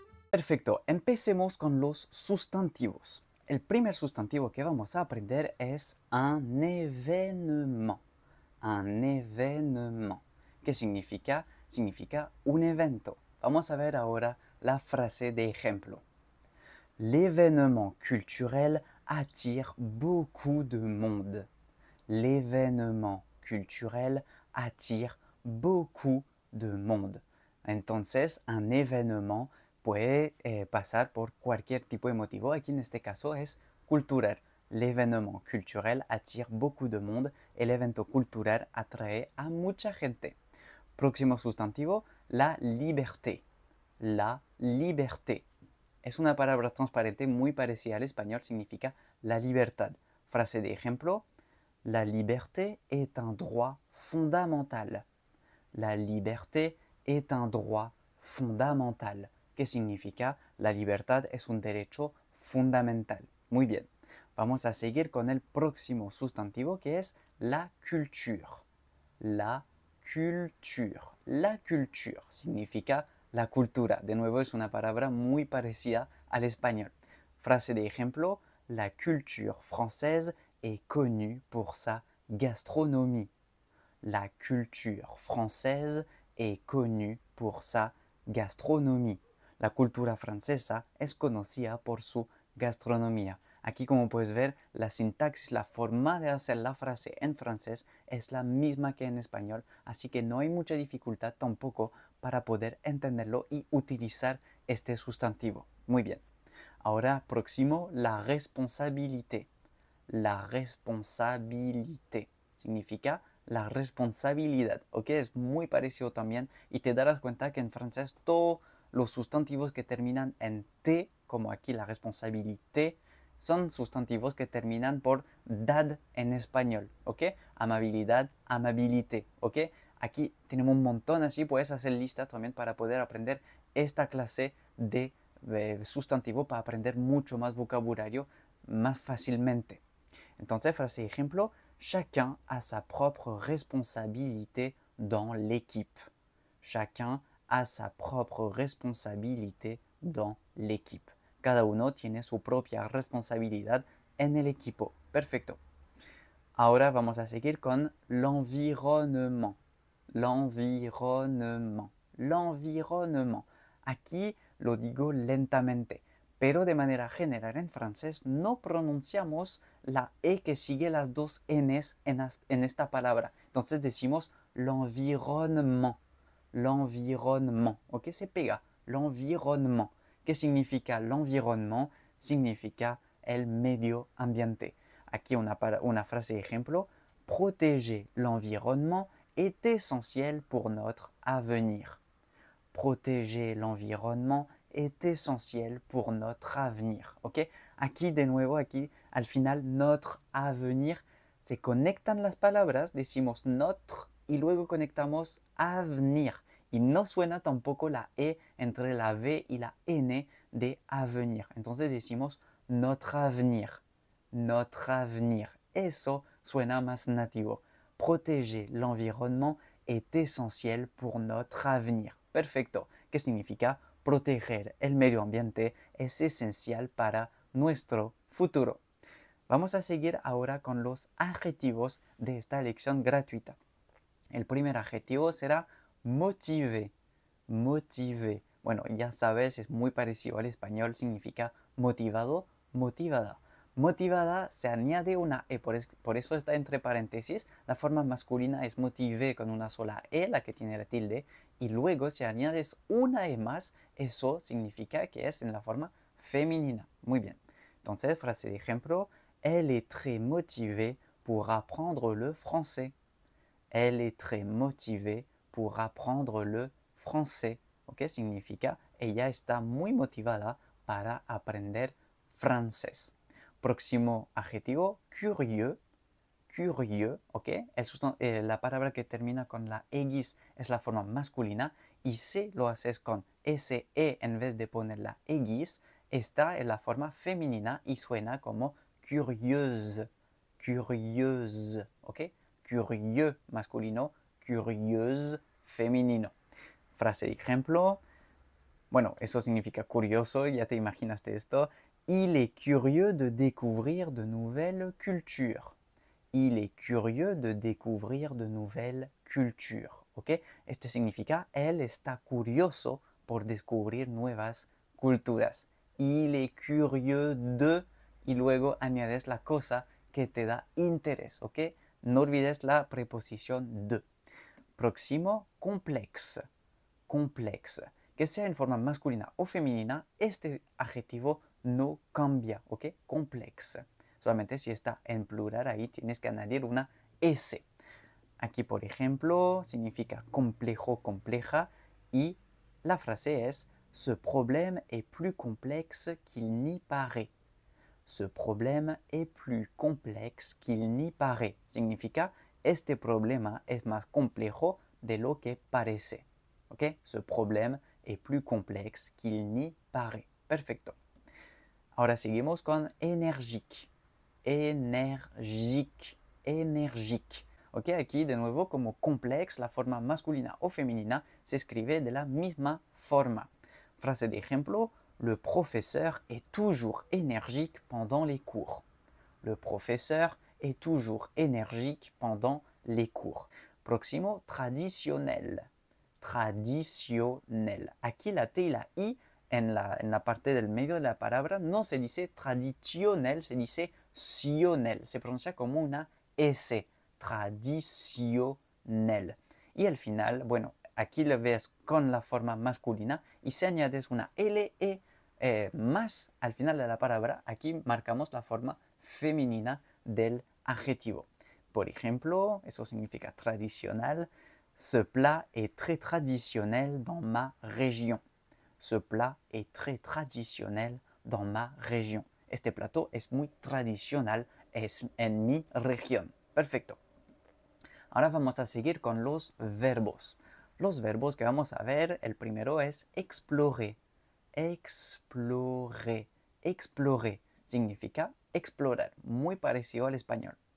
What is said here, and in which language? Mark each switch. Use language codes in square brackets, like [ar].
[es] Perfecto, empecemos con los sustantivos. El primer sustantivo que vamos a aprender es un événement. Un événement. ¿Qué significa? Significa un evento. Vamos a ver ahora la frase de ejemplo. [fr] L'événement culturel attire beaucoup de monde. L'événement culturel attire beaucoup de monde. [es] Entonces, un événement puede pasar por cualquier tipo de motivo. Aquí en este caso es cultural. [fr] L'événement culturel attire beaucoup de monde. [es] El evento cultural atrae a mucha gente. Próximo sustantivo, la liberté. [fr] La liberté. [es] Es una palabra transparente muy parecida al español, significa la libertad. Frase de ejemplo, [fr] la liberté est un droit fondamental. La liberté est un droit fondamental. [es] ¿Qué significa? La libertad es un derecho fundamental. Muy bien. Vamos a seguir con el próximo sustantivo que es la culture. La culture. La culture significa la cultura. De nuevo es una palabra muy parecida al español. Frase de ejemplo, [fr] la culture française est connue pour sa gastronomie. La culture française est connue pour sa gastronomie. [es] La cultura francesa es conocida por su gastronomía. Aquí, como puedes ver, la sintaxis, la forma de hacer la frase en francés es la misma que en español, así que no hay mucha dificultad tampoco para poder entenderlo y utilizar este sustantivo. Muy bien. Ahora, próximo, la responsabilité. La responsabilité significa la responsabilidad, ¿ok? Es muy parecido también y te darás cuenta que en francés todos los sustantivos que terminan en T, como aquí la responsabilité, son sustantivos que terminan por dad en español, ¿ok? Amabilidad, amabilité, ¿ok? Aquí tenemos un montón así, puedes hacer listas también para poder aprender esta clase de sustantivo para aprender mucho más vocabulario más fácilmente. Entonces, frase de ejemplo, [fr] chacun a sa propre responsabilité dans l'équipe. Chacun a sa propre responsabilité dans l'équipe. [es] Cada uno tiene su propia responsabilidad en el equipo. Perfecto. Ahora vamos a seguir con l'environnement. L'environnement. L'environnement. Aquí lo digo lentamente, pero de manera general en francés no pronunciamos la E que sigue las dos Ns en esta palabra. Entonces decimos l'environnement. L'environnement. ¿Ok? Se pega. L'environnement. ¿Qué significa l'environnement? Significa el medio ambiente. Aquí una frase de ejemplo. [fr] Protéger l'environnement est essentiel pour notre avenir. Protéger l'environnement est essentiel pour notre avenir. [es] ¿Ok? Aquí de nuevo, aquí al final, notre avenir, se conectan las palabras, decimos notre y luego conectamos avenir. Y no suena tampoco la E entre la V y la N de avenir. Entonces decimos notre avenir. Notre avenir. Eso suena más nativo. [fr] Protéger l'environnement est essentiel pour notre avenir. [es] Perfecto. ¿Qué significa? Proteger el medio ambiente es esencial para nuestro futuro. Vamos a seguir ahora con los adjetivos de esta lección gratuita. El primer adjetivo será motivé. Motivé. Bueno, ya sabes, es muy parecido al español, significa motivado, motivada. Motivada se añade una E, por eso está entre paréntesis. La forma masculina es motivé con una sola E, la que tiene la tilde, y luego si añades una E más, eso significa que es en la forma femenina. Muy bien. Entonces, frase de ejemplo, [fr] elle est très motivée pour apprendre le français. Elle est très motivée pour apprendre le français. [es] ¿Ok? Significa, ella está muy motivada para aprender francés. Próximo adjetivo, curieux. Curieux, ¿ok? La palabra que termina con la X es la forma masculina y si lo haces con SE en vez de poner la X, está en la forma femenina y suena como curieuse. Curieuse, ¿ok? Curieux masculino, curieuse femenino. Frase de ejemplo. Bueno, eso significa curioso, ya te imaginaste esto. [fr] Il est curieux de découvrir de nouvelles cultures. Il est curieux de découvrir de nouvelles cultures. [es] ¿Ok? Este significa, él está curioso por descubrir nuevas culturas. [fr] Il est curieux de, [es] y luego añades la cosa que te da interés. ¿Ok? No olvides la preposición de. Próximo, complexe. Complexe. Que sea en forma masculina o femenina, este adjetivo no cambia, ¿ok? Complexe. Solamente si está en plural, ahí tienes que añadir una S. Aquí, por ejemplo, significa complejo, compleja, y la frase es [fr] ce problème est plus complexe qu'il n'y paraît. Ce problème est plus complexe qu'il n'y paraît. [es] Significa este problema es más complejo de lo que parece. ¿Ok? [fr] Ce problème est plus complexe qu'il n'y paraît. [es] Perfecto. Ahora seguimos con énergique. Énergique. Énergique. ¿Ok? Aquí de nuevo como complexe, la forma masculina o femenina se escribe de la misma forma. Frase de ejemplo, [fr] le professeur est toujours énergique pendant les cours. Le professeur est toujours énergique pendant les cours. [es] Próximo, traditionnel. Traditionnel. Aquí la T y la I en la parte del medio de la palabra no se dice traditionnel, se dice sionel. Se pronuncia como una S. Traditionnel. Y al final, bueno, aquí lo ves con la forma masculina y si añades una LE más al final de la palabra, aquí marcamos la forma femenina del adjetivo. Por ejemplo, eso significa tradicional. [fr] Ce plat est très traditionnel dans ma région. Ce plat est très traditionnel dans ma région. [es] Este plato es muy tradicional en mi región. Perfecto. Ahora vamos a seguir con los verbos. Los verbos que vamos a ver, el primero es explorer. Explorer. Explorer significa explorar, muy parecido al español.